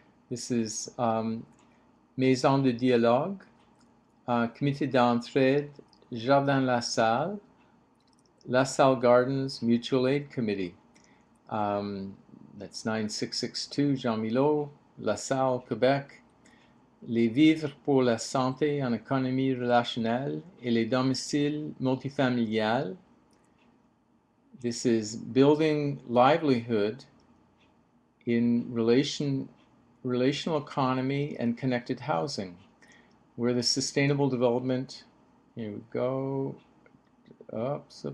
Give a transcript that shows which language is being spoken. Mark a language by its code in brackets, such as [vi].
[en] This is Maison de Dialogue, Comité d'entraide, Jardin La Salle, LaSalle-Gardens Mutual Aid Committee. That's 9662 Jean Milot, LaSalle, Quebec. [fr] Les vivres pour la santé en économie relationnelle et les domiciles multifamiliales. [en] This is building livelihood in relational economy and connected housing, where the sustainable development, here we go, up.